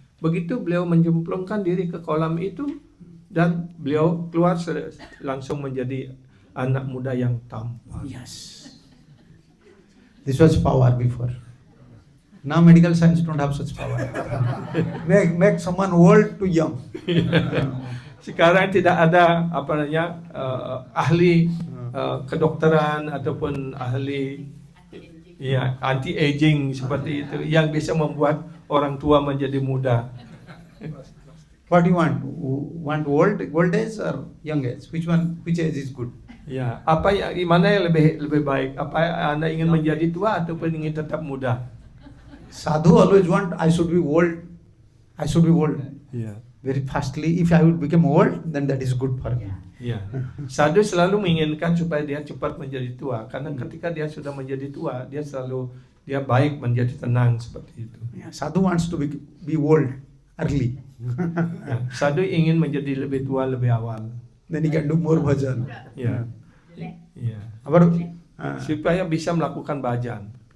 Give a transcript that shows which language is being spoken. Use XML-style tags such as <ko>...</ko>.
<id>Begitu beliau menjemplungkan diri ke kolam itu dan beliau keluar langsung menjadi anak muda yang tampan.</id> <en>Yes. This was power before. Now medical science don't have such power. make someone old to young.</en> <id>Sekarang tidak ada ahli kedokteran ataupun ahli ya anti aging seperti itu yang bisa membuat orang tua menjadi muda.</id> <en>What do you want? Want old age or young age? Which age is good?</en> <id>Ya, mana yang lebih baik? Apa Anda ingin menjadi tua ataupun ingin tetap muda?</id> <en>Sadhu always want I should be old. I should be old.</en> <id>Ya.</id> <en>Very fastly. If I would become old, then that is good for me.</en> <id>Ya. Sadhu selalu menginginkan supaya dia cepat menjadi tua, karena ketika dia sudah menjadi tua, dia baik menjadi tenang seperti itu.</id> <en>Yeah, Sadhu wants to be old early.</en> <id>Ya. Sadhu ingin menjadi lebih tua lebih awal.</id> <en>Then he can do more bhajan.</en> <id>Ya. Ya. Supaya bisa melakukan bhajan.</id>